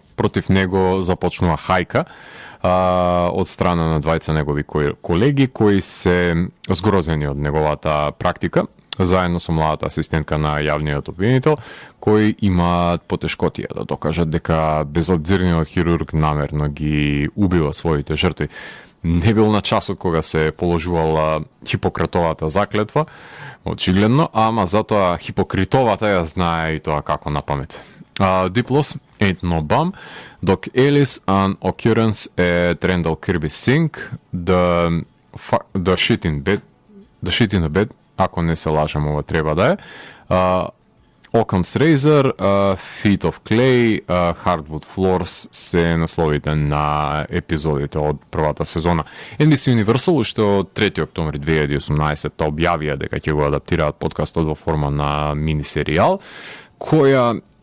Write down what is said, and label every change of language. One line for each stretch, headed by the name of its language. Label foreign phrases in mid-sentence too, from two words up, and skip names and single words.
Macedonian: Против него започнува хајка од страна на двајца негови колеги кои се згрозени од неговата практика, заедно со младата асистентка на јавниот обвинител, кои имаат потешкотија да докажат дека безобзирниот хирург намерно ги убива своите жртви. Не бил на часот кога се положувала Хипократовата заклетва, очигледно, ама затоа Хипокритовата ја знае и тоа како на памет. Deep Loss Ain't No Bum, Doc Ellis, An Occurrence at Randall Kirby Sink, The Shit in the Bed, ако не се лажам, ова треба да е. Occam's Razor, Feet of Clay, Hardwood Floors се насловите на епизодите од првата сезона. NBC Universal уште од 3 октомври 2018 објавија дека ќе го адаптираат подкастот во форма на мини серијал, која